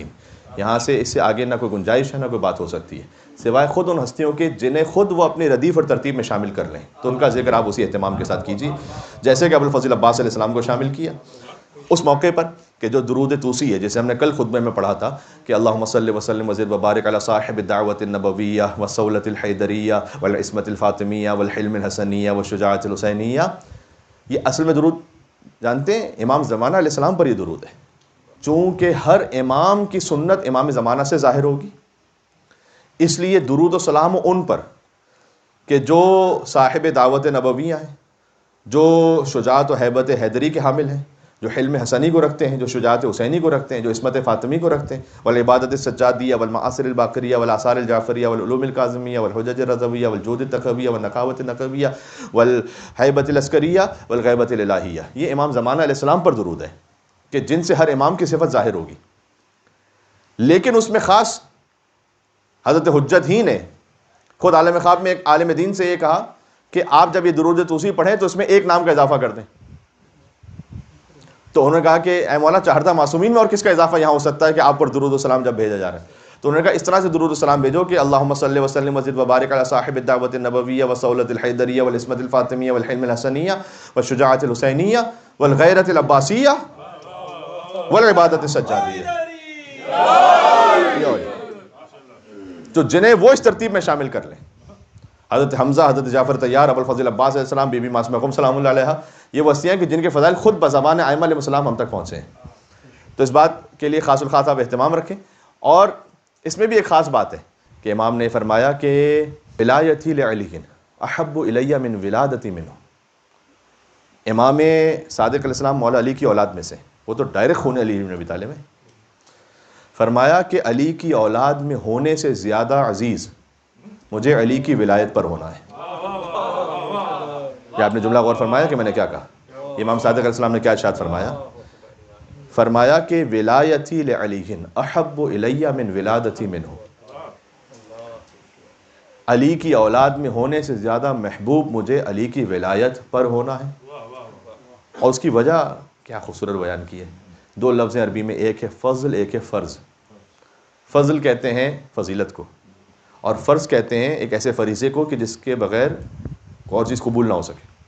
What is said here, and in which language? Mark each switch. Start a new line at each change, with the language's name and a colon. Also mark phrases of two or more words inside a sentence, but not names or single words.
Urdu: یہاں سے اس سے آگے نہ کوئی گنجائش ہے نہ کوئی بات ہو سکتی ہے سوائے خود ان ہستیوں کے جنہیں خود وہ اپنی ردیف اور ترتیب میں شامل کر لیں. تو ان کا ذکر آپ اسی اہتمام کے ساتھ کیجیے جیسے کہ ابو الفضل عباس علیہ السلام کو شامل کیا اس موقع پر کہ جو درود توسی ہے جسے ہم نے کل خطبے میں پڑھا تھا کہ
Arabic: اللہم صلی وسلم وزد وبارک علی صاحب الدعوۃ النبویہ والصولۃ الحیدریہ والعصمۃ الفاطمیہ والحلم الحسنیہ والشجاعۃ الحسینیہ.
Urdu: یہ اصل میں درود جانتے ہیں امام زمانہ علیہ السلام پر یہ درود ہے. چونکہ ہر امام کی سنت امام زمانہ سے ظاہر ہوگی اس لیے درود و سلام ان پر کہ جو صاحب دعوت نبویہ ہیں، جو شجاعت و ہیبت حیدری کے حامل ہیں، جو حلم حسنی کو رکھتے ہیں، جو شجاعت حسینی کو رکھتے ہیں، جو عصمت فاطمی کو رکھتے ہیں،
Arabic: والعبادت السجادیہ والمآثر الباقریہ والآثار الجعفریہ والعلوم الکاظمیہ والحجج الرضویہ والجود التقویہ والنقاوت النقویہ والہیبت العسکریہ والغیبت الالہیہ،
Urdu: یہ امام زمانہ علیہ السلام پر درود ہے کہ جن سے ہر امام کی صفت ظاہر ہوگی. لیکن اس میں خاص حضرت حجت ہی نے خود عالم خواب میں ایک عالم دین سے یہ کہا کہ آپ جب یہ درود توسی پڑھیں تو اس میں ایک نام کا اضافہ کر دیں. تو انہوں نے کہا کہ اے مولا چہردہ معصومین میں اور کس کا اضافہ یہاں ہو سکتا ہے کہ آپ پر درود و سلام جب بھیجا جا رہا ہے. تو انہوں نے کہا اس طرح سے درود و سلام بھیجو کہ
Arabic: اللہم صلی وسلم وزد وبارک علی صاحب الدعوۃ النبویہ والصولۃ الحیدریہ والعصمت الفاطمیہ والحلم الحسنیہ والشجاعت الحسینیہ والغیرۃ العباسیہ والعبادت السجادیہ،
Urdu: تو جنہیں وہ اس ترتیب میں شامل کر لیں. حضرت حمزہ، حضرت جعفر طیار، ابو الفضل عباس علیہ السلام، بی بی معصومہ قم
Arabic: سلام اللہ علیہا،
Urdu: یہ وہ ہستیاں کہ جن کے فضائل خود بزبان ائمہ علیہ السلام ہم تک پہنچے ہیں. تو اس بات کے لیے خاص الخاص آپ اہتمام رکھیں. اور اس میں بھی ایک خاص بات ہے کہ امام نے فرمایا کہ
Arabic: ولایتی لعلی احب الی من ولادتی منہ.
Urdu: امام صادق علیہ السلام مولا علی کی اولاد میں سے، وہ تو ڈائریکٹ خون علی بن ابی طالب ہے. فرمایا کہ علی کی اولاد میں ہونے سے زیادہ عزیز مجھے علی کی ولایت پر ہونا ہے. یہ آپ نے جملہ غور فرمایا کہ میں نے کیا کہا؟ امام صادق علیہ السلام نے کیا ارشاد فرمایا؟ فرمایا کہ
Arabic: ولایتی لعلی احب الی من ولادتی منہ.
Urdu: علی کی اولاد میں ہونے سے زیادہ محبوب مجھے علی کی ولایت پر ہونا ہے. اور اس کی وجہ کیا خوبصورت بیان کی ہے. دو لفظ ہیں عربی میں، ایک ہے فضل، ایک ہے فرض. فضل کہتے ہیں فضیلت کو، اور فرض کہتے ہیں ایک ایسے فریضے کو کہ جس کے بغیر اور چیز قبول نہ ہو سکے.